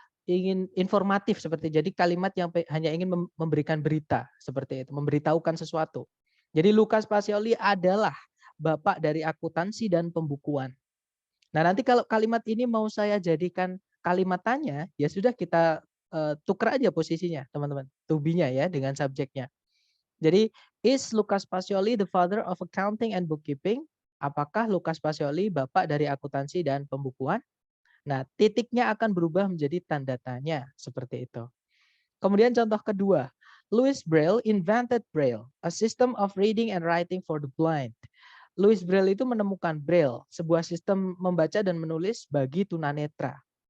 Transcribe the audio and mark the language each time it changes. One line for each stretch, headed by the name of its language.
Indonesian: Ingin informatif seperti, jadi kalimat yang hanya ingin memberikan berita seperti itu, memberitahukan sesuatu. Jadi Lucas Pacioli adalah bapak dari akuntansi dan pembukuan. Nah, nanti kalau kalimat ini mau saya jadikan kalimat tanya, ya sudah kita tukar aja posisinya, teman-teman. To be-nya ya dengan subjeknya. Jadi,
English: is Lucas Pacioli the father of accounting and bookkeeping?
Indonesian: Apakah Lucas Pacioli bapak dari akuntansi dan pembukuan? Nah, titiknya akan berubah menjadi tanda tanya seperti itu. Kemudian contoh kedua,
English: Louis Braille invented Braille, a system of reading and writing for the blind.
Indonesian: Louis Braille itu menemukan Braille, sebuah sistem membaca dan menulis bagi tunanetra.